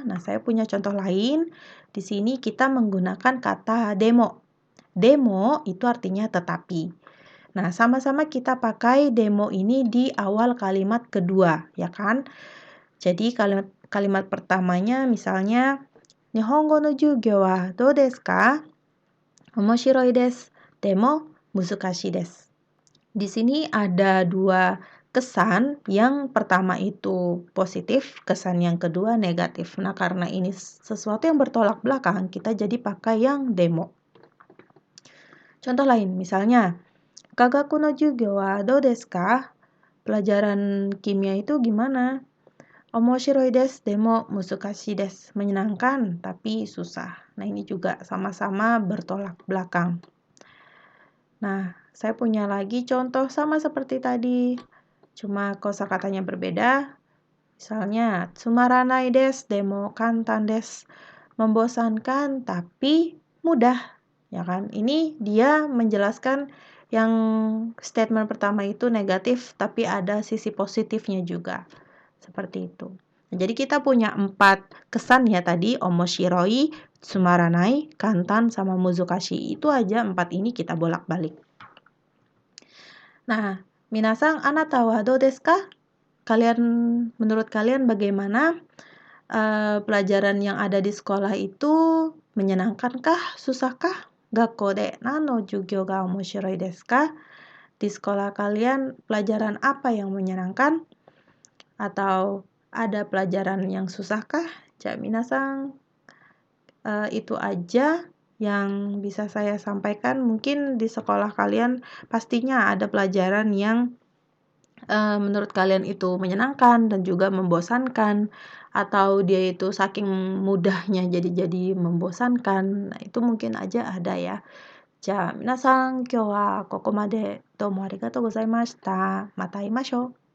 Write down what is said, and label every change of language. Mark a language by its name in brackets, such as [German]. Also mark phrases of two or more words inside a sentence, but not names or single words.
[Indonesian] Nah, saya punya contoh lain. Di sini kita menggunakan kata demo. Demo itu artinya tetapi. Nah, sama-sama kita pakai demo ini di awal kalimat kedua, ya kan? Jadi kalimat pertamanya misalnya [Japanese] 日本語の授業はどうですか? 面白いです。でも難しいです. [Indonesian] Di sini ada dua kesan, yang pertama itu positif, kesan yang kedua negatif. Nah, karena ini sesuatu yang bertolak belakang, kita jadi pakai yang demo. Contoh lain, misalnya, [Japanese] 化学の授業はどうですか? [Indonesian] Pelajaran kimia itu gimana? [Japanese] 面白いです、でも難しいです. [Indonesian] Menyenangkan, tapi susah. Nah, ini juga sama-sama bertolak belakang. Nah, saya punya lagi contoh sama seperti tadi. Cuma kosakatanya berbeda. Misalnya, [Japanese] つまらないです、でも簡単です. [Indonesian] Membosankan, tapi mudah. Ya kan? Ini dia menjelaskan yang statement pertama itu negatif, tapi ada sisi positifnya juga. Seperti itu. Nah, jadi kita punya 4 kesan ya tadi, [Japanese] 面白い、つまらない、簡単, [Indonesian] sama muzukashi. Itu aja 4 ini kita bolak-balik. Nah, [Japanese] 皆さん、あなたはどうですか? [Indonesian] Menurut kalian bagaimana? Pelajaran yang ada di sekolah itu menyenangkankah? [Japanese] Susahkah? 学校で何の授業が面白いですか? [Indonesian] Di sekolah kalian pelajaran apa yang menyenangkan? Atau ada pelajaran yang susahkah? [Japanese] じゃ、皆さん, [Indonesian] itu aja yang bisa saya sampaikan. Mungkin di sekolah kalian pastinya ada pelajaran yang menurut kalian itu menyenangkan dan juga membosankan, atau dia itu saking mudahnya jadi membosankan. Nah, itu mungkin aja ada ya. [Japanese] じゃ、皆さん、今日はここまで. どうもありがとうございました。また会いましょう.